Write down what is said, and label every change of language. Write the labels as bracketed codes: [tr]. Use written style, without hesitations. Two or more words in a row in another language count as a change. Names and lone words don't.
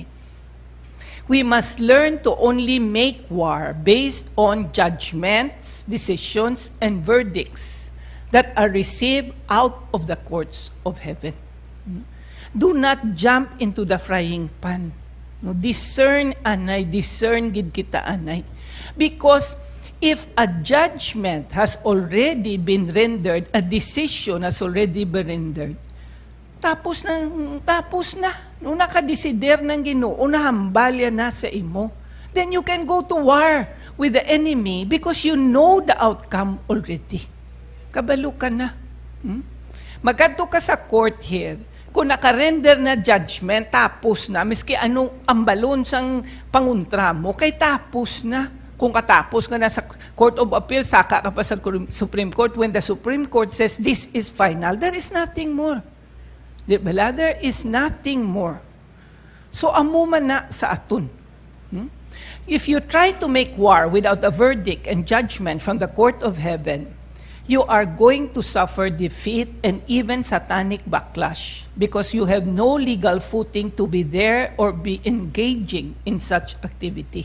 [en] We must learn to only make war based on judgments, decisions, and verdicts that are received out of the courts of heaven. Do not jump into the frying pan. [hil] No, discern anay, discern gid kita anay. [en] Because if a judgment has already been rendered, a decision has already been rendered, [hil] tapos na. Nung nakadesider ng Ginoo, nahambalya na sa imo, [en] then you can go to war with the enemy because you know the outcome already. [hil] Kabalo ka na. Magkadto ka sa [en] court here, [hil] kung nakarender na judgment, tapos na, miski anong ambalon sang panguntra mo, kay tapos na. Kung katapos ka na sa Court of Appeal, saka ka pa sa [en] Supreme Court, when the Supreme Court says this is final, there is nothing more. Diba? There is nothing more. So, [hil] amo man na sa aton. [en] If you try to make war without a verdict and judgment from the court of heaven, you are going to suffer defeat and even satanic backlash because you have no legal footing to be there or be engaging in such activity.